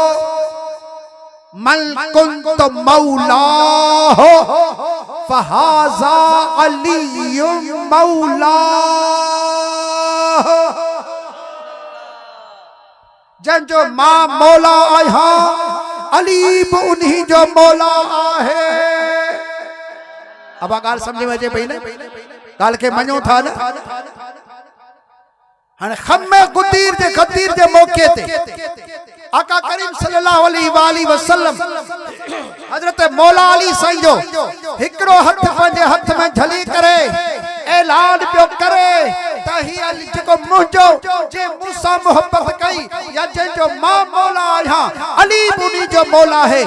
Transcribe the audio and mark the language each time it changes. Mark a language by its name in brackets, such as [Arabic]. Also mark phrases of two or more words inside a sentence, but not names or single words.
[Arabic] من كنت مولاه فهذا علي مولاه, [Sindhi] जन जो मां मौला आया अली भी उन्हीं जो मौला आहे। अब गाल समझ में अचे पई न, गाल के मञो था न। हाणे खम्मे गदीर जे मौके ते आका करीम [Arabic] صلى الله عليه وسلم [Sindhi] हजरत मौला अली साईं जो हिकड़ो हथ पंहिंजे हथ में झली करे ऐलान पियो करे त ही अली जेको मुंहिंजो जे मूंसां मोहब्बत कई या जंहिंजो मां मौला आहियां अली मुनी जो मौला है।